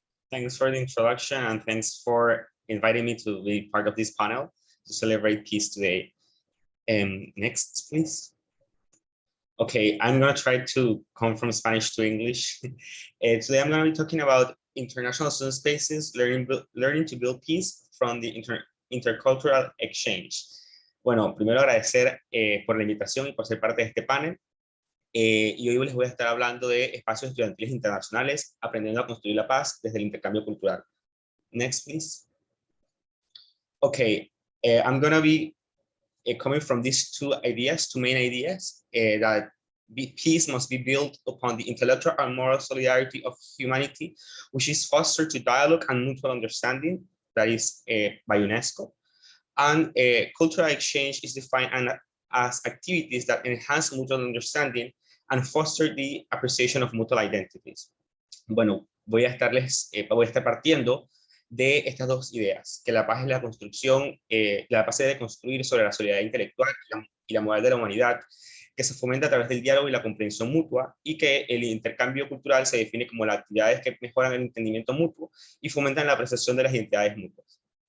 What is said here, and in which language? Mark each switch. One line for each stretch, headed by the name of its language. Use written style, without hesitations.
English: Thanks for the introduction, and thanks for inviting me to be part of this panel to celebrate peace today. Next, please. Okay, I'm gonna try to come from Spanish to English. Today I'm gonna be talking about international student spaces, learning to build peace from the intercultural exchange.
Spanish: Bueno, primero agradecer por la invitación y por ser parte de este panel. Y hoy les voy a estar hablando de espacios estudiantiles internacionales, aprendiendo a construir la paz desde el intercambio cultural.
English: Next, please. Okay, I'm going to be coming from these two main ideas, that peace must be built upon the intellectual and moral solidarity of humanity, which is fostered to dialogue and mutual understanding, that is by UNESCO. And cultural exchange is defined as activities that enhance mutual understanding and foster the appreciation of mutual identities.
Spanish: Bueno, voy a estar partiendo de estas dos ideas, que la paz es la construcción, la paz es de construir sobre la solidaridad intelectual y la moral de la humanidad, que se fomenta a través del diálogo y la comprensión mutua, y que el intercambio cultural se define como las actividades que mejoran el entendimiento mutuo y fomentan la apreciación de las identidades mutuas.